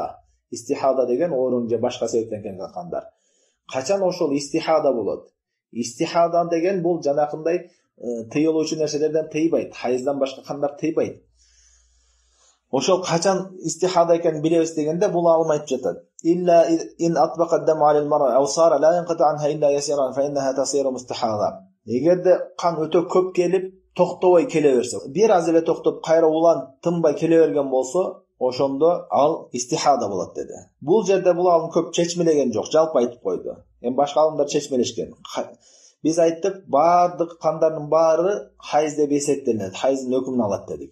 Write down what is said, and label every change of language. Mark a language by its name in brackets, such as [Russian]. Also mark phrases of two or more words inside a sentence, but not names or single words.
[Kyrgyz] Истихада деген оорун же башка себептен келген кандар. Качан ошол истихада болот? Истихада деген бул жанакындай тыйылуучу нерселерден тыйбайт. Хайздан башка кандар тыйбайт. Ошол качан истихада экенин билебиз дегенде бул алым айтып жатат. [Arabic] إلا إن أطبق الدم على المرأة أو صار لا ينقطع عنها إلا يسيرا فإنها تصير مستحاضة. [Kyrgyz] Эгерде кан өтө көп келип токтобой келе берсе, бир аз эле токтоп кайра улан тынбай келе берген болсо, ошондо ал истихада болот деди. Бул жерде бул алым көп чечмелеген жок, жалпы айтып койду. Эми башка алымдар чечмелешкен. Биз айттык, бардык кандардын баары хайз деп эсептелет, хайздын өкүмүн алат дедик.